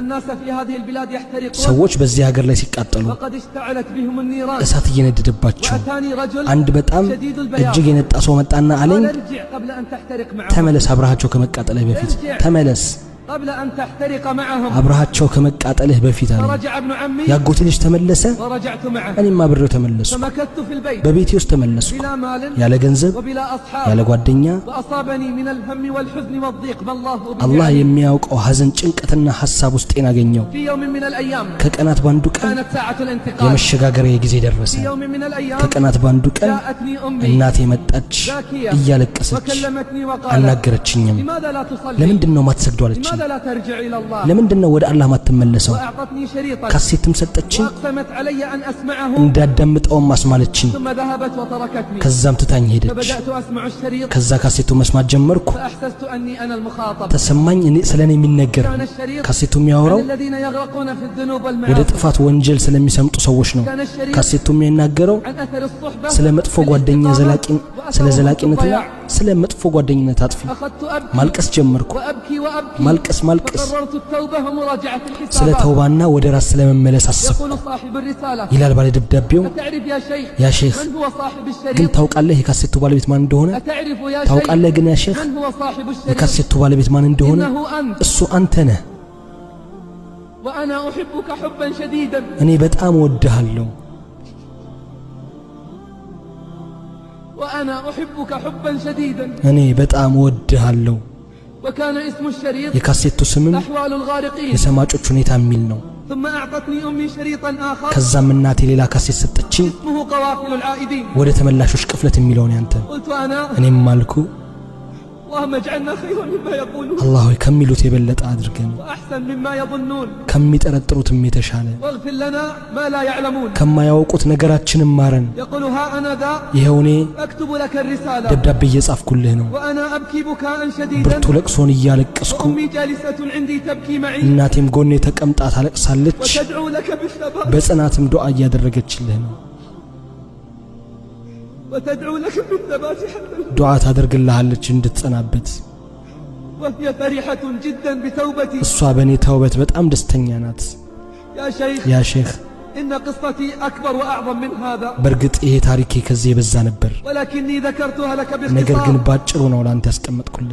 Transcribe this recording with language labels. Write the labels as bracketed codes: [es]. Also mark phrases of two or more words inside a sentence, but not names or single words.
[am] ሰዎች በዚህ ሀገር ላይ ሲቃጠሉ እሳት እየነደደባቸው አንድ በጣም እጅግ የነጣ ሰው መጣና አለኝ ተመለስ አብራቸው ከመቃጠል በፊት ተመለስ [ar] قبل أن تحترق معهم [am] አብረሃቸው ከመቃጠልህ በፊት አለ [ar] فرجع ابن عمي [am] ያጎቴ ልጅ ተመለሰ [ar] ورجعت معه [am] እኔም አብሬው ተመለስኩ [ar] فمكثت في البيت [am] በቤቴ ውስጥ ተመለስኩ [ar] بلا مال [am] ያለ ገንዘብ [ar] وبلا أصحاب [am] ያለ ጓደኛ [ar] وأصابني من الهم والحزن والضيق ما الله به [am] አላህ የሚያውቀው ሐዘን ጭንቀትና ሐሳብ ውስጤን አገኘው [ar] في يوم من الأيام [am] ከቀናት ባንዱ ቀን [ar] كانت ساعة الانتقال [am] የመሸጋገሪያ ጊዜ ደረሰ [ar] في يوم من الأيام [am] ከቀናት ባንዱ ቀን [ar] جاءتني أمي [am] እናቴ መጣች እያለቀሰች [ar] وكلمتني وقالت [am] አናገረችኝም [ar] لماذا لا تصلي [am] ለምንድነው ማትሰግደው አለችኝ [ar] لماذا لا ترجع إلى الله [am] ለምንድነው ወደ አላህ ማትመለሰው [ar] وأعطتني شريطا [am] ካሴትም ሰጠችኝ [ar] وأقسمت علي أن أسمعه [am] እንዳዳምጠውም አስማለችኝ [ar] ثم ذهبت وتركتني [am] ከዛም ትታኝ ሄደች [ar] فبدأت أسمع الشريط [am] ከዛ ካሴቱ መስማት ጀመርኩ [ar] فأحسست أني أنا المخاطب [am] ተሰማኝ እኔ ስለኔ የሚነገር [ar] كان الشريط [am] ካሴቱ የሚያወራው [ar] عن الذين يغرقون في الذنوب [am] ወደ [ar] والمعاصي [am] ጥፋት ወንጀል ስለሚሰምጡ ሰዎች ነው [ar] كان الشريط [am] ካሴቱ የሚናገረው [ar] عن أثر الصحبة [am] ስለ መጥፎ ጓደኛ ስለ ዘላቂነትና ስለ መጥፎ ጓደኝነት አጥፊ [ar] أخذت أبكي [am] ማልቀስ ጀመርኩ [ar] وأبكي وأبكي [am] ማልቀስ [ar] فقررت التوبة ومراجعة [am] ስለ [ar] الحسابات [am] ተውባና ወደ ራስ ስለመመለስ አሰብኩ [ar] يقول صاحب الرسالة [am] ይላል ባለ ደብዳቤው [ar] أتعرف يا شيخ يا شيخ من هو صاحب [am] ግን [ar] الشريط [am] ታውቃለህ የካሴቱ ባለቤት ማን እንደሆነ [ar] أتعرف يا شيخ [am] ታውቃለህ ግን [ar] يا شيخ من هو صاحب الشريط [am] የካሴቱ ባለቤት ማን እንደሆነ [ar] إنه أنت [am] እሱ አንተ ነህ [ar] وأنا أحبك حبا شديدا [am] እኔ በጣም እወድሃለሁ [ar] وأنا أحبك حبا شديدا [am] እኔ በጣም እወድሃለሁ [ar] وكان اسم الشريط [am] የካሴቱ ስምም [ar] أحوال الغارقين [am] የሰማጮች ሁኔታ የሚል ነው [ar] ثم أعطتني أمي شريطا آخر [am] ከዛም እናቴ ሌላ ካሴት ሰጠችኝ [ar] اسمه قوافل العائدين [am] ወደ ተመላሾች ቅፍለት የሚለውን ያንተ [ar] قلت أنا [am] እኔም ማልኩ [ar] اللهم اجعلنا خيرا مما يقولون [am] አላህ ሆይ ከሚሉት የበለጠ አድርገን [ar] وأحسن مما يظنون [am] ከሚጠረጥሩትም የተሻለ [ar] واغفر لنا ما لا يعلمون [am] ከማያውቁት ነገራችንን ማረን [ar] يقول ها أنا ذا [am] ይኸው እኔ [ar] أكتب لك الرسالة [am] ደብዳቤ እየጻፍኩልህ ነው [ar] وأنا أبكي بكاء شديدا [am] ብርቱ ለቅሶን እያለቀስኩ [ar] وأمي جالسة عندي تبكي معي [am] እናቴም ጎኔ ተቀምጣ ታለቅሳለች [ar] وتدعو لك بالثبات [am] በጽናትም ዱዓ እያደረገችልህ ነው [ar] وتدعو لك بالثبات حتى [am] ዱዓ ታደርግልሃለች እንድትጸናበት [ar] وهي فرحة جدا بتوبتي [am] እሷ በእኔ ተውበት በጣም ደስተኛ ናት [ar] يا شيخ يا شيخ إن قصتي أكبر وأعظم من هذا [am] በእርግጥ ይሄ ታሪኬ ከዚህ የበዛ ነበር [ar] ولكني ذكرتها لك [am] ነገር ግን [ar] باختصار [am] ባጭሩ ነው ላንተ ያስቀመጥኩልህ